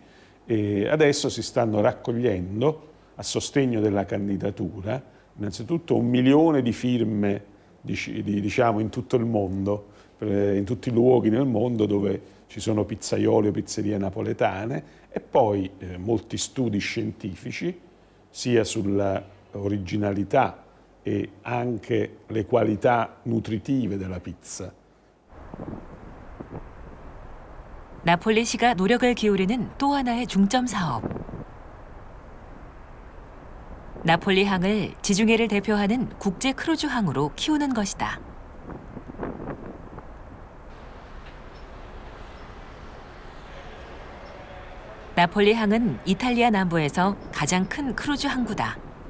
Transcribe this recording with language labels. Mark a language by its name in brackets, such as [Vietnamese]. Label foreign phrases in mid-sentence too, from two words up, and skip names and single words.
[Italian] E adesso si stanno raccogliendo, a sostegno della candidatura, innanzitutto 1 milione di firme diciamo, in tutto il mondo, in tutti i luoghi nel mondo dove ci sono pizzaioli o pizzerie napoletane, e poi molti studi scientifici sia sulla originalità e anche le qualità nutritive della pizza. [Korean] 나폴리시가 노력을 기울이는 또 하나의 중점 사업. 나폴리 항을 지중해를 대표하는 국제 크루즈 항으로 키우는 것이다. 나폴리 항은 이탈리아 남부에서 가장 큰 크루즈 항구다.